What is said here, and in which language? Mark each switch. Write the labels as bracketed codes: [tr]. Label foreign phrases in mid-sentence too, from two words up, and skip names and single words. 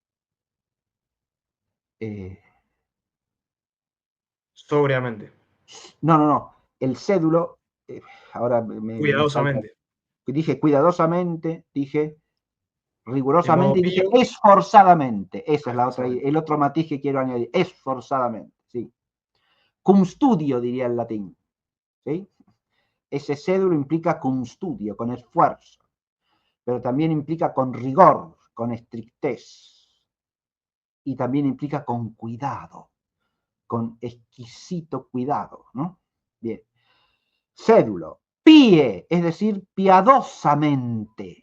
[es] Sobriamente. no. El cédulo, ahora me salta. Cuidadosamente. Dije cuidadosamente, dije En modo rigurosamente y dije pío. esforzadamente. Esa es la otra, Esforzadamente. el otro matiz que quiero añadir. Esforzadamente, sí. [la] Cum studio, [es] diría el latín. ¿Sí? Ese cédulo implica [la] cum studio, [es] con esfuerzo, pero también implica con rigor, con estrictez, y también implica con cuidado, con exquisito cuidado, ¿no? Bien. Cédulo. Pie, es decir, piadosamente.